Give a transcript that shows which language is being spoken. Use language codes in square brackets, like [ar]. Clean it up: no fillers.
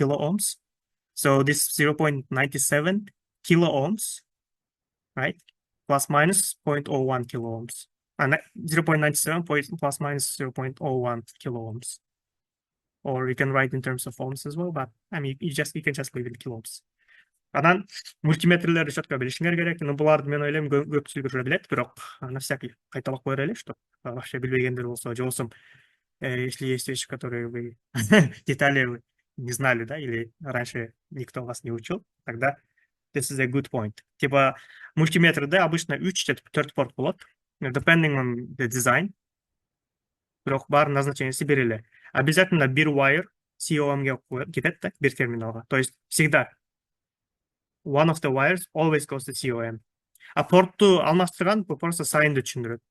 [en] Kilo ohms. So this 0.97 kilo ohms, right? Plus minus 0.01 kilo ohms. And 0.97 plus minus 0.01 kilo ohms. Or you can write in terms of ohms as well, but I mean, you can just leave it in kilo ohms. [ky] Анан мультиметрлерди четко билишиңер керек. Буларды мен ойлойм көпчүлүк уже билет, бирок на всякий кайталап коер эле, что вообще билбегендер болсо, же болсо [ru] если есть вещи, которые вы детали вы не знали, да, или раньше никто вас не учил, тогда [en] this is a good point. [ky] Типа мультиметрде обычно 3-4 порт болот, [en] depending on the design. [ky] Бирок бар назначениеси бир эле. Обязательно бир wire COM-ге кетет да, бир терминалга. [ru] То есть всегда [en] one of the wires always goes to COM. [ky] А портту алмаштырган бул просто сайынды түшүндүрөт.